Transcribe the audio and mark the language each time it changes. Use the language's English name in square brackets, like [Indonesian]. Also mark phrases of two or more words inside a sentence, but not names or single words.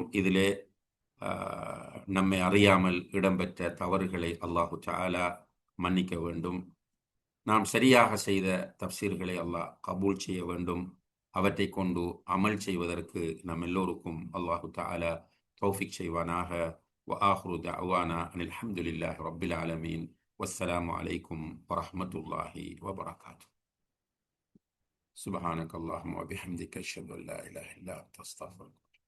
[Tamil] இதிலே நம்மை அறியாமல் இடம்பெற்ற தவறுகளை [Arabic] الله تعالى [Tamil] மன்னிக்க வேண்டும். நாம் சரியாக செய்த தப்சீர்களை அல்லாஹ் கபூல் செய்ய வேண்டும். அவற்றை கொண்டு அமல் செய்வதற்கு நம் எல்லோருக்கும் [Arabic] الله تعالى [Tamil] தௌஃபீக் செய்வானாக. [Arabic] وآخر دعوانا أن الحمد لله رب العالمين والسلام عليكم ورحمة الله وبركاته. سبحانك اللهم وبحمدك أشهد أن لا إله إلا أنت أستغفرك.